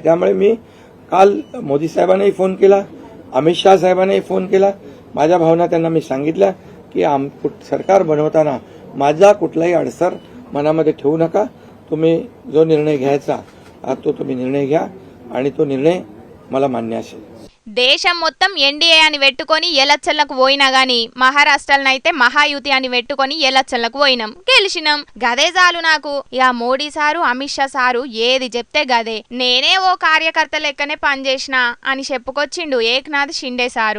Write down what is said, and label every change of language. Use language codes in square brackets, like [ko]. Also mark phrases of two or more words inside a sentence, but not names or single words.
[mr] त्यामुळे मी काल मोदी साहेबांनाही फोन केला, अमित शाह साहेबांनाही फोन केला. माझ्या भावना त्यांना मी सांगितल्या की सरकार बनवताना माझा कुठलाही अडसर मनामध्ये ठेवू नका. तुम्ही जो निर्णय घ्यायचा तो तुम्ही निर्णय घ्या आणि तो निर्णय मला मान्य असेल. [te] దేశం మొత్తం ఎన్డీఏ అని పెట్టుకొని ఎలక్షన్లకు పోయినా గాని మహారాష్ట్రలనైతే మహాయుతి అని పెట్టుకొని ఎలక్షన్లకు పోయినాం, గెలిచినాం. గదే చాలు నాకు. ఇక మోడీ సారు, అమిత్ షా సారు ఏది చెప్తే గదే. నేనే ఓ కార్యకర్త లెక్కనే పనిచేసినా అని చెప్పుకొచ్చిండు ఏక్నాథ్ షిండే సారు.